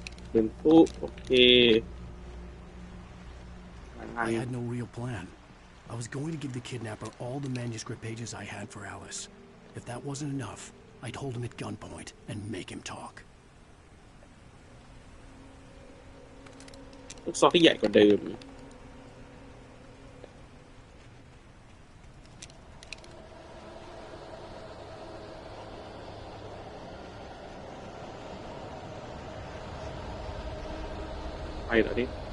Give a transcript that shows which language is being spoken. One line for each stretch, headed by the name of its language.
Thai: เป็นผู้โอเค
English: I had no real plan. I was going to give the kidnapper all the manuscript pages I had for Alice. If that wasn't enough, I'd hold him at gunpoint and make him talk.
Thai: ลูกซองที่ใหญ่กว่าเดิมไปเหรอนี่